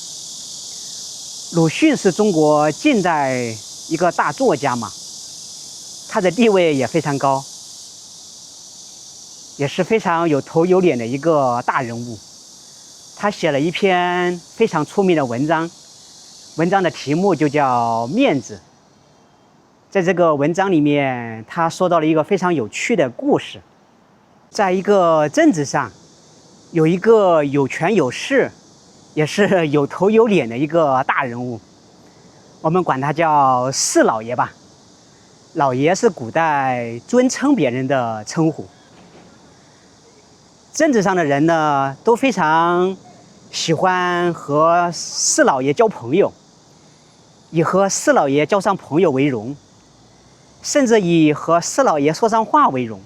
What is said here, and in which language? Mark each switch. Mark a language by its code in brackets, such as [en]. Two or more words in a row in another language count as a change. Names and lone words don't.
[zh] 魯迅是中國近代一個大作家嘛，他的地位也非常高，也是非常有頭有臉的一個大人物。他寫了一篇非常出名的文章，文章的題目就叫《面子》。在這個文章裡面，他說到了一個非常有趣的故事。在一個鎮子上，有一個有權有勢，也是有頭有臉的一個大人物，我們管他叫四老爺吧。老爺是古代尊稱別人的稱呼。鎮子上的人呢，都非常喜歡和四老爺交朋友，以和四老爺交上朋友為榮，甚至以和四老爺說上話為榮。